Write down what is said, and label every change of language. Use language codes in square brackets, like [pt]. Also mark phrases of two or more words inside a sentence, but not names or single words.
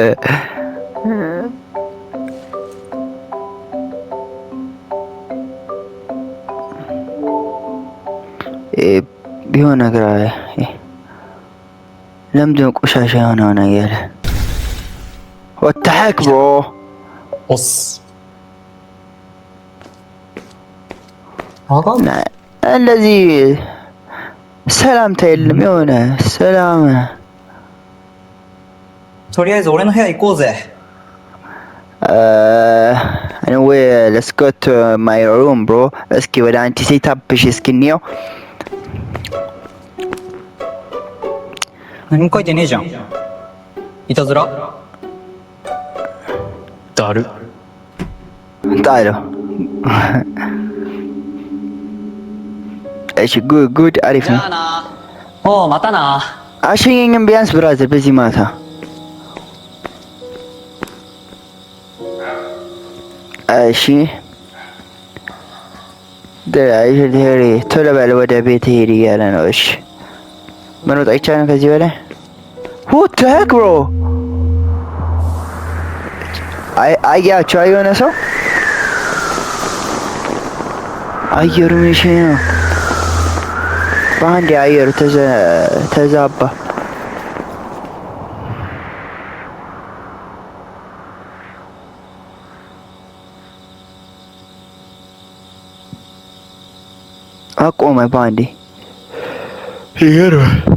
[am] ቢሆን ነገር አለ። ለምንድን ነው ቆሻሻ የሆነው ነገር? ወጣክ ብሮ ኦስ አሁን እንደዚህ ሰላምታ የለም። የሆነ ሰላም [ja] とりあえず俺の部屋行こうぜ。 [en] anyway let's go to my room bro [am] እስኪ ወደ አንቺ ሴታፕሽ እስኪ እንየው [ja] 何も書いてねえじゃん。いたずらだる。 [am] ጣለው እሺ ጉድ አሪፍ ነው ኦ ማታ ና አሸኘኝም ቢያንስ ብራዘር በዚህ ማታ እሺ ቶሎ በል ወደ ቤት ሄድ እያለ ነው እሺ መሮጥ አይቻልም ከዚህ በላይ [en] what the heck bro [am] አያቸው የሆነ ሰው አየሩ ምንሽ ነው በአንድ አየሩ ተዛባ አቆመ በአንዴ ይገርማል